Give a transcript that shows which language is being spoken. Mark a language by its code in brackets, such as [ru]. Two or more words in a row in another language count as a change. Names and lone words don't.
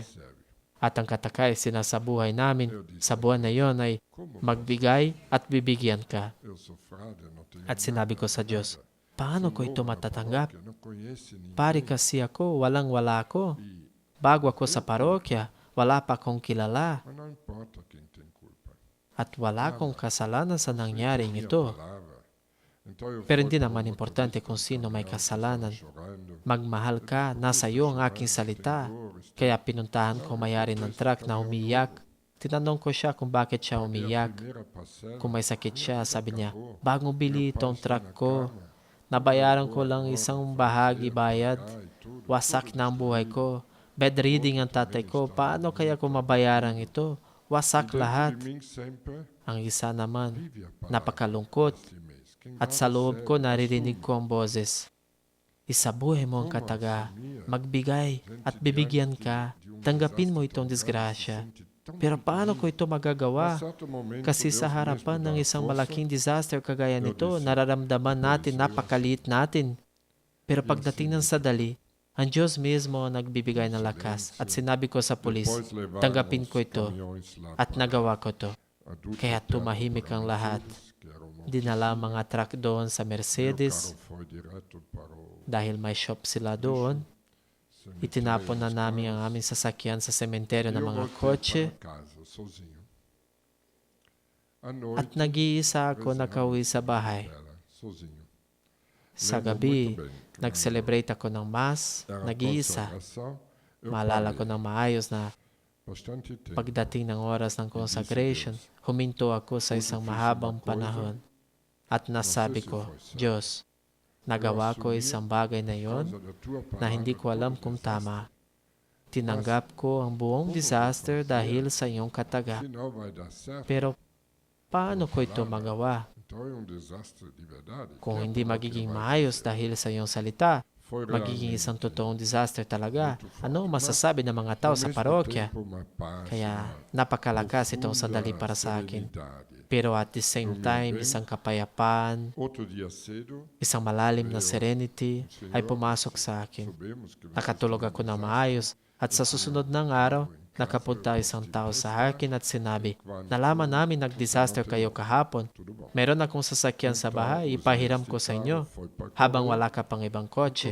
[tl] At ang katakay sinasabuhay namin sa buwan na yon ay magbigay at bibigyan ka. At sinabi ko sa Diyos, paano ko ito matatanggap? Pare kasi ako, walang-wala ako. Bago ako sa parokya, wala pa akong kilala. [pt] Mas não importa quem tem culpa. [tl] At wala akong kasalanan sa nangyaring [pt] Minha [tl] ito. [pt] palavra. Então eu [tl] Pero [pt] fui [tl] hindi [pt] para o [tl] naman importante kung sino may kasalanan. [pt] chorando. [tl] Magmahal ka, nasa iyo ang aking salita. Kaya pinuntahan ko mayari ng truck na umiyak. Tinanong ko siya kung bakit siya umiyak. [pt] Primeira parcela, [tl] Kung may sakit siya, sabi niya, bagong bili itong truck ko. Nabayaran ko lang isang bahagi bayad. Wasak na ang buhay ko. Bedriding ang tatay ko. Paano kaya ko mabayaran ito? Wasak lahat. [pt] de mim sempre [tl] Ang isa naman, [pt] vive a palavra [tl] napakalungkot. [pt] desse mês. Quem [tl] At sa loob ko naririnig ko ang boses. Isabuhay mo ang kataga, magbigay at bibigyan ka. Tanggapin mo itong disgrasya. Pero paano ko ito magagawa? Kasi sa harapan ng isang malaking disaster kagaya nito, nararamdaman natin napakaliit natin. Pero pagdating ng sadali, ang Diyos mismo ang nagbibigay ng lakas. At sinabi ko sa pulis, tanggapin ko ito. At nagawa ko to. Kaya tumahimik ang lahat. dinala ang mga truck doon sa [pt] Meu Mercedes carro foi direto para o [tl] dahil may shop sila doon. [pt] cemitério [tl] Itinapon na [pt] dos [tl] namin ang [pt] carros. [tl] aming sasakyan sa sementeryo [pt] E [tl] ng [pt] eu [tl] mga [pt] voltei [tl] kotse [pt] para casa sozinho. À [tl] at [pt] noite, [tl] nag-iisa ako [pt] rezava [tl] nakauwi sa [pt] na [tl] bahay. [pt] capela, sozinho. [tl] Sa [pt] Lembro [tl] gabi, [pt] muito bem que [tl] nag-celebrate ako ng Mass, [pt] era [tl] nag-iisa. [pt] consagração, eu [tl] Maalala ko [pt] parei [tl] ng maayos na [pt] bastante tempo. [tl] pagdating ng oras ng consecration, huminto ako sa isang mahabang panahon at nasabi ko, Diyos, nagawa ko isang bagay na [pt] Por [tl] yon [pt] causa da tua [tl] na hindi [pt] palavra, [tl] ko alam [pt] todo [tl] kung [pt] desastre. [tl] tama. Tinanggap ko ang buong disaster dahil sa iyong kataga. [pt] Afinal, vai dar certo. [tl] Pero paano ko ito magawa [pt] Então é desastre de verdade. [tl] kung [pt] Que é [tl] hindi [pt] para [tl] magiging [pt] vai [tl] maayos [pt] fazer. [tl] dahil sa iyong salita? [pt] Foi [tl] Magiging [pt] realmente [tl] isang totoong disaster talaga. [pt] muito forte. [tl] Ano ang [pt] Mas, [tl] masasabi ng mga tao [pt] ao [tl] sa [pt] mesmo [tl] parokya? [pt] tempo, uma paz, [tl] Kaya [pt] uma [tl] napakalakas itong [pt] profunda [tl] sandali para sa akin. [pt] serenidade. [en] Pero at the same time, [tl] isang kapayapaan, [pt] Outro dia cedo, [tl] isang malalim na serenity ay pumasok sa akin. [pt] soubemos que [tl] Nakatulog ako ng maayos at sa susunod ng araw, nakapunta isang tao sa akin at sinabi, nalaman namin nag-disaster kayo kahapon. [pt] tudo bom. [tl] Meron akong sasakyan sa bahay, ipahiram ko sa inyo habang wala ka pang ibang kotse.